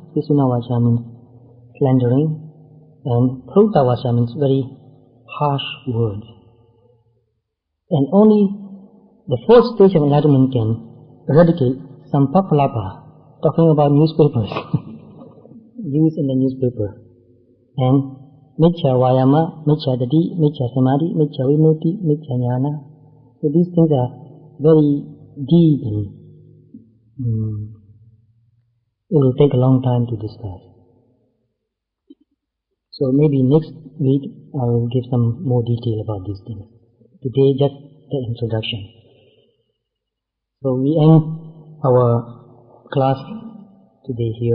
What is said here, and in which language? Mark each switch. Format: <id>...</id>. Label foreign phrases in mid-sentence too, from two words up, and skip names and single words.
<pi>Pisuna Vacha</pi> <en>means slandering, and</en> <pi>Pruta Vacha</pi> <en>means very harsh words. And only the fourth stage of enlightenment can eradicate Sampapalapa, talking about newspapers, used in the newspaper.</en> <pi>And Miccha Vayama, Miccha Dadi, Miccha Samadhi, Miccha Vimutti, Miccha Jnana.</pi> <en>So these things are very deep and it will take a long time to discuss. So maybe next week I will give some more detail about these things. Today just the introduction. So we end our class today here.</en>